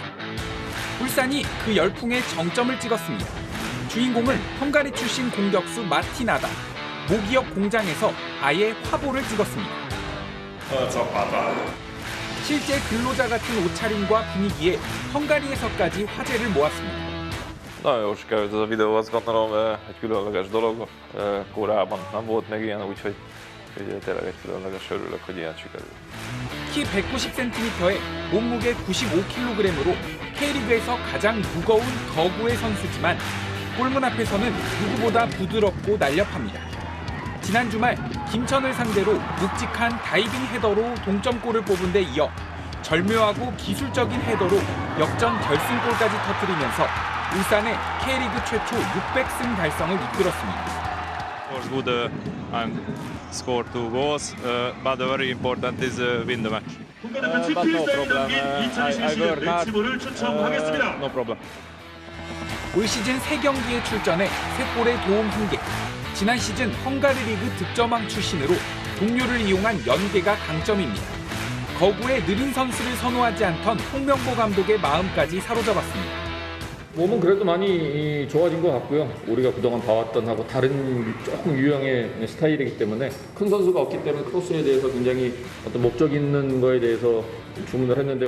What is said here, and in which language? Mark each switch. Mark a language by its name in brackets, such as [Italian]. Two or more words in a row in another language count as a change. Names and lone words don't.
[Korean] 울산이 그 열풍에 정점을 찍었습니다. 주인공은 헝가리 출신 공격수 마틴 아담. 모기업 공장에서 아예 화보를 찍었습니다. 실제 근로자 같은 옷차림과 분위기에 헝가리에서까지 화제를 모았습니다. [Hungarian] Nagyon jól sikerült ez a videó, azt gondolom egy különleges dolog. Korábban nem volt még ilyen, úgyhogy tényleg egy különleges, örülök, hogy ilyen sikerült. [Korean] 키 190cm에 몸무게 95kg으로 K리그에서 가장 무거운 거구의 선수지만 골문 앞에서는 누구보다 부드럽고 날렵합니다. 지난 주말 김천을 상대로 묵직한 다이빙 헤더로 동점골을 뽑은 데 이어 절묘하고 기술적인 헤더로 역전 결승골까지 터뜨리면서 울산의 K리그 최초 600승 달성을 이끌었습니다. [English] Of course, good and score 2 goals, but very important is win the match. But no problem. I work hard. No problem. [Korean] 올 시즌 3경기에 출전해 3골의 도움 1개. 지난 시즌 헝가리 리그 득점왕 출신으로 동료를 이용한 연계가 강점입니다. 거구의 느린 선수를 선호하지 않던 홍명보 감독의 마음까지 사로잡았습니다. 몸은 그래도 많이 좋아진 것 같고요. 우리가 그동안 봐왔던 하고 다른 조금 유형의 스타일이기 때문에 큰 선수가 없기 때문에 크로스에 대해서 굉장히 어떤 목적 있는 거에 대해서 주문을 했는데요.